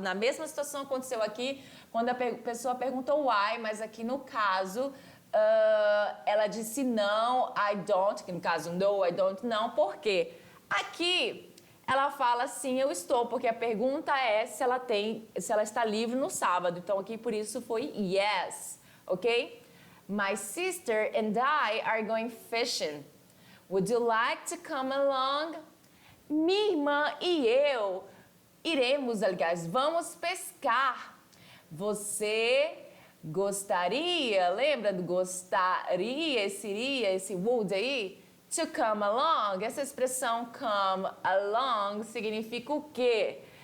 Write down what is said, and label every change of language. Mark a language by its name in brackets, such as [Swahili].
[Portuguese] Na mesma situação que aconteceu aqui, quando a pessoa perguntou why, mas aqui no caso ela disse não, [English] I don't, [Portuguese] que no caso [English] no, I don't, [Portuguese] não. Por quê? Aqui ela fala sim, eu estou, porque a pergunta é se ela está livre no sábado. Então aqui por isso foi yes, ok? [English] My sister and I are going fishing. Would you like to come along? [Portuguese] Minha irmã e eu iremos, aliás, vamos pescar. Você gostaria, lembra do gostaria, esse iria, esse would aí? [English] To come along, [Portuguese] essa expressão [English] come along [Portuguese] significa o quê?